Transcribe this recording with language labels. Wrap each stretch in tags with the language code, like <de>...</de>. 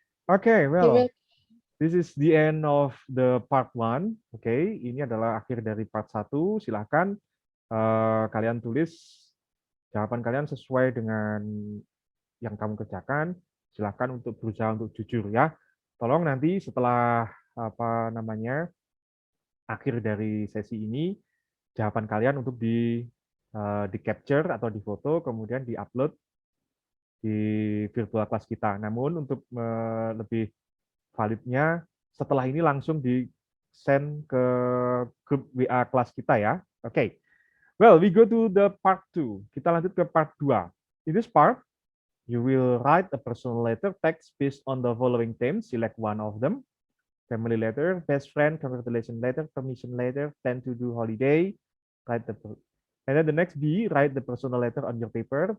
<en>Okay, well, this is the end of the part 1.</en> <id>Okay, ini adalah akhir dari part 1. Silahkan kalian tulis jawaban kalian sesuai dengan yang kamu kerjakan. Silahkan untuk berusaha untuk jujur ya. Tolong nanti setelah akhir dari sesi ini jawaban kalian untuk di capture atau di foto, kemudian di-upload di virtual class kita. Namun untuk lebih validnya, setelah ini langsung di-send ke grup WA kelas kita ya.</id> <en>Oke. Well, we go to the part 2.</en> <id>Kita lanjut ke part 2.</id> <en>In this part, you will write a personal letter text based on the following themes. Select one of them. Family letter, best friend, congratulation letter, permission letter, plan to do holiday. And then the next B, write the personal letter on your paper.</en>